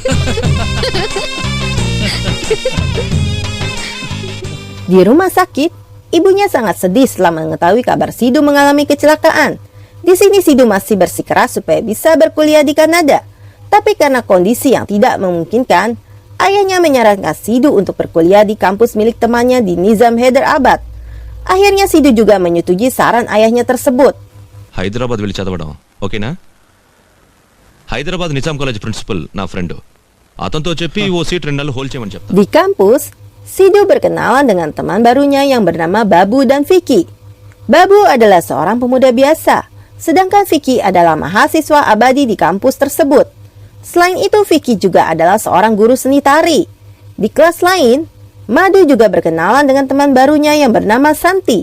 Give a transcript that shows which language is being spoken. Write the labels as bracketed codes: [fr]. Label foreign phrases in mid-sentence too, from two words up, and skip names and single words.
[id] Di rumah sakit, ibunya sangat sedih setelah mengetahui kabar Sidhu mengalami kecelakaan. Di sini Sidhu masih bersikeras supaya bisa berkuliah di Kanada. Tapi karena kondisi yang tidak memungkinkan, ayahnya menyarankan Sidhu untuk berkuliah di kampus milik temannya di Nizam Hyderabad. Akhirnya Sidhu juga menyetujui saran ayahnya tersebut. [te] హైదరాబాద్ వెళ్ళి చదవడం ఓకేనా? హైదరాబాద్ నిజాం కాలేజ్ ప్రిన్సిపల్ నా ఫ్రెండ్, అతనితో చెప్పి ఓ సీట్ 2 నెలలు హోల్డ్ చేయమని చెప్తా. [id] Di kampus, Sidhu berkenalan dengan teman barunya yang bernama Babu dan Vicky. Babu adalah seorang pemuda biasa, sedangkan Vicky adalah mahasiswa abadi di kampus tersebut. Selain itu, Vicky juga adalah seorang guru seni tari. Di kelas lain, Madu juga berkenalan dengan teman barunya yang bernama Santi.